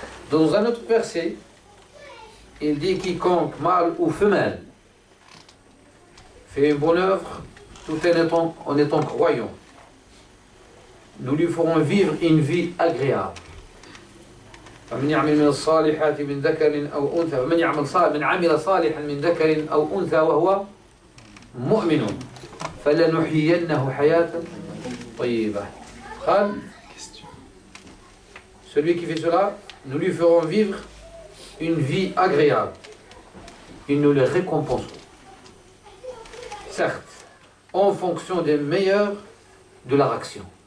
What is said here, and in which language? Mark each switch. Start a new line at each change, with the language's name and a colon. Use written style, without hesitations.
French: Dans un autre verset, il dit quiconque, mâle ou femelle, fait une bonne œuvre tout en étant croyant. nous lui ferons vivre une vie agréable.
Arabic: فمن يعمل من الصالحات من ذكر أو أنثى فمن عمل صالحا من ذكر أو أنثى وهو مؤمن فلنحيينه حياة طيبة. قال
French: celui qui fait cela, nous lui ferons vivre une vie agréable et nous le récompenserons. Certes, en fonction des meilleurs de leur action.